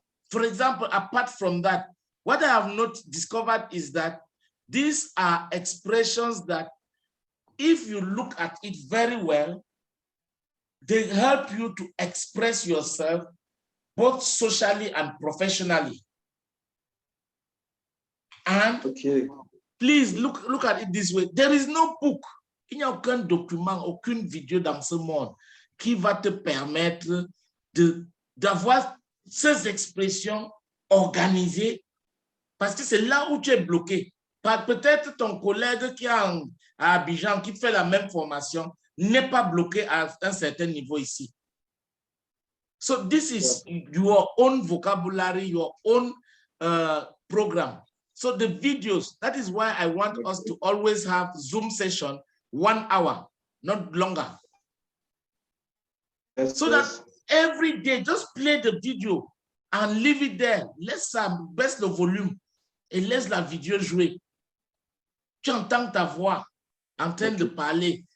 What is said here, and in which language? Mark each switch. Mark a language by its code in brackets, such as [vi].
[en] For example, apart from that, what I have not discovered is that these are expressions that if you look at it very well, they help you to express yourself both socially and professionally. And please look at it this way. There is no book, [fr] il n'y a aucun document, aucune vidéo dans ce monde qui va te permettre d'avoir ces expressions organisées, parce que c'est là où tu es bloqué. Peut-être ton collègue qui est à Abidjan, qui fait la même formation, n'est pas bloqué à un certain niveau ici. [en] So this is your own vocabulary, your own program. So the videos, that is why I want us to always have Zoom session 1 hour, not longer. So that every day, just play the video and leave it there. [fr] Baisse le volume et laisse la vidéo jouer. Tu entends ta voix en train de parler.